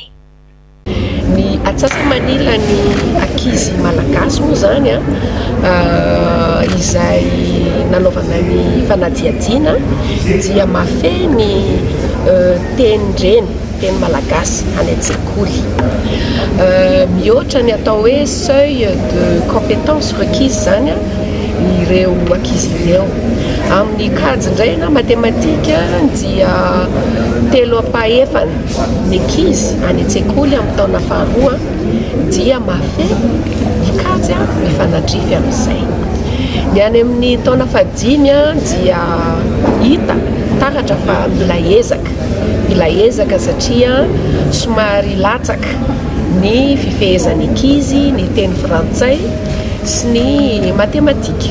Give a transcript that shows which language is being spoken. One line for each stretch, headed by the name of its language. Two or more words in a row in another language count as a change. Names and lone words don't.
Malagasy: Ny atsasa-manila ny ankizy malagasy moa zany izay nanaovana ny fanadihadiana dia mafeny teny malagasy any an-tsekoly. Mihoatra ny atao hoe
French: seuil de compétence requise
Malagasy: zany ireo ankizy ireo. Amin'ny kajy indray na matematika dia 3/4 ny ankizy any an-tsekoly amin'ny taona faharoa dia mafy ikajy mifanadrify amin'izay. Ny any amin'ny taona fahadimy dia hita taratra fa mila ezaka satria somary latsaka ny fifehezan'ny ankizy ny teny frantsay sy ny matematika.